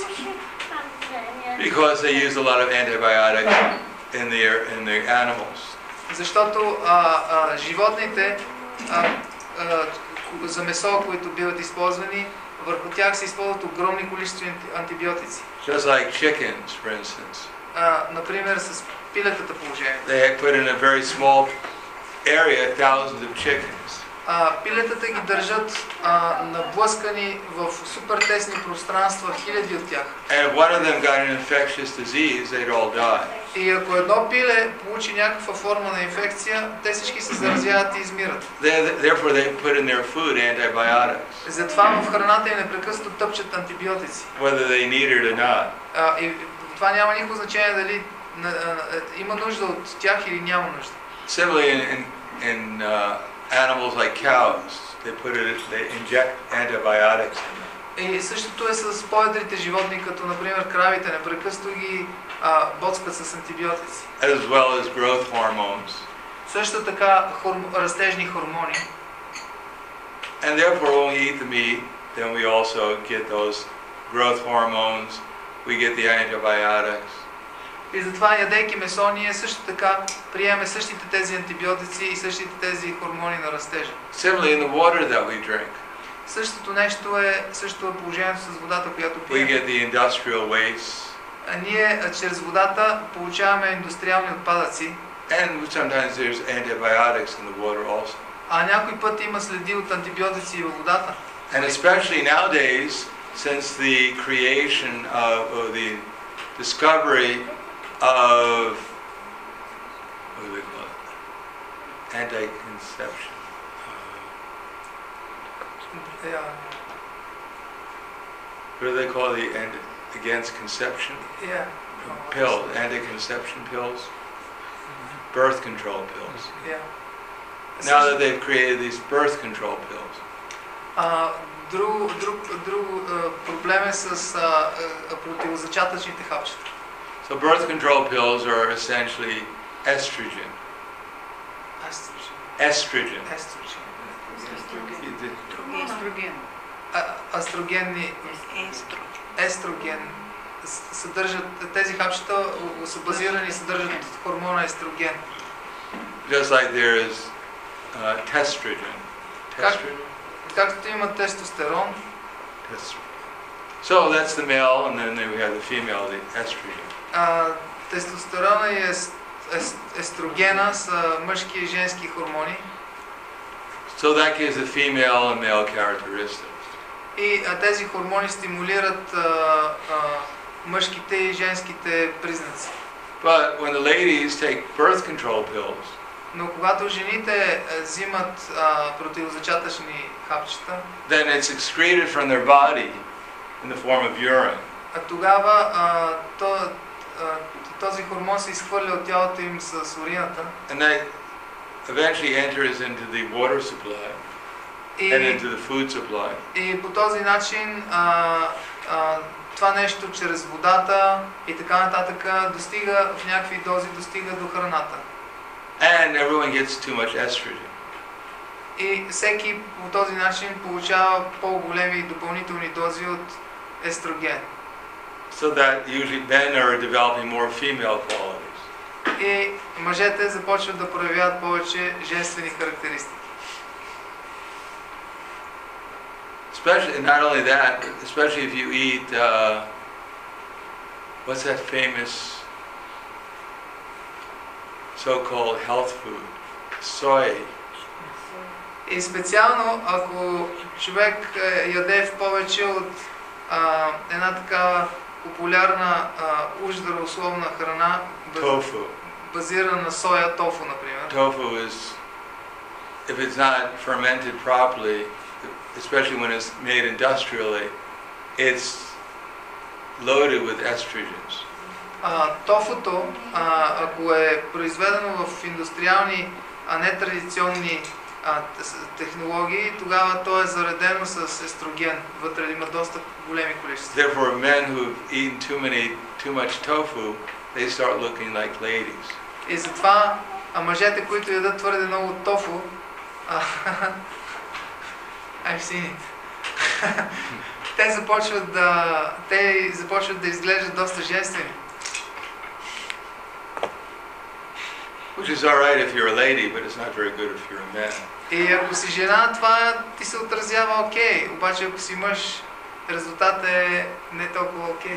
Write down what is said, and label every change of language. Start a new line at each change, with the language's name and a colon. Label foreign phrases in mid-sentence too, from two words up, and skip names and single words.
English: Because they use a lot of antibiotics in their animals.
Bulgarian: Защото животните за месо, които биват използвани, върху тях се използват огромни количества антибиотици.
English: Just like chickens, for instance.
Bulgarian: Например, с пилетата положение.
English: They put in a very small area thousands of chickens.
Bulgarian: Пилетата ги държат наблъскани в супер тесни пространства, хиляди от тях.
English: And if one of them got an infectious disease, they'd all die.
Bulgarian: И ако едно пиле получи някаква форма на инфекция, те всички се заразяват и измират.
English: Therefore, they put in their food antibiotics.
Bulgarian: Затова в храната им непрекъснато тъпчат антибиотици.
English: Whether they need it or not.
Bulgarian: И това няма никакво значение дали има нужда от тях или няма нужда.
English: Similarly, in animals like cows, they inject antibiotics in them.
Bulgarian: И същото е с по-едрите животни, като например кравите, непрекъснато ги боцкат с антибиотици.
English: As well as growth hormones.
Bulgarian: Също така растежни хормони.
English: And therefore, when we eat the meat, then we also get those growth hormones. We get the antibiotics.
Bulgarian: И затова, ядейки месо, ние също така приемаме същите тези антибиотици и същите тези хормони на растежа.
English: Similarly, in the water that we drink.
Bulgarian: Същото нещо е положението с водата, която
English: We
Bulgarian: пием.
English: get the industrial waste.
Bulgarian: Ние чрез водата получаваме индустриални отпадъци.
English: And sometimes there's antibiotics in the water also.
Bulgarian: Някой път има следи от антибиотици във водата.
English: And especially nowadays, since the creation of the discovery of what do they call it? Anti-conception. What do they call the against conception? Pills, anti-conception pills, birth control pills. Now that they've created these birth control pills.
Bulgarian: Друг проблем е с противозачатъчните хапчета.
English: So birth control pills are essentially estrogen. Estrogen.
Bulgarian: Естроген. Тези хапчета са базирани, съдържат хормона естроген.
English: Just like there is testrogen.
Bulgarian: Както има тестостерон.
English: So that's the male, and then we have the female, the estrogen.
Bulgarian: Тестостерона и естрогена са мъжки и женски хормони.
English: So that gives the female and male characteristics.
Bulgarian: И тези хормони стимулират мъжките и женските признаци.
English: But when the ladies take birth control pills,
Bulgarian: но когато жените взимат противозачатъчни хапчета,
English: then it's excreted from their body in the form of urine.
Bulgarian: Тогава този хормон се изхвърля от тялото им с урината.
English: And that eventually enters into the water supply and into the food supply.
Bulgarian: И по този начин това нещо чрез водата и така нататък достига в някакви дози, достига до храната.
English: And everyone gets too much estrogen.
Bulgarian: И всеки по този начин получава по-големи допълнителни дози от естроген.
English: So that usually men are developing more female qualities.
Bulgarian: И мъжете започват да проявяват повече женствени характеристики.
English: Especially, not only that, especially if you eat, what's that famous so-called health food? Soy.
Bulgarian: И специално, ако човек яде в повече от една така популярна уж-здравословна храна, базирана на соя, тофу, например.
English: Tofu is, if it's not fermented properly, especially when it's made industrially, it's loaded with estrogens.
Bulgarian: тофуто, ако е произведено в индустриални, а не традиционни технологии, тогава то е заредено с естроген. Вътре има доста големи количества.
English: Therefore, men who've eaten too much tofu, they start looking like ladies.
Bulgarian: И затова мъжете, които ядат твърде много тофу,
English: I've seen it.
Bulgarian: те започват да изглеждат доста женствени.
English: Which is alright if you're a lady, but it's not very good if you're a man.
Bulgarian: И ако си жена, това ти се отразява окей, обаче ако си мъж, резултатът е не толкова окей.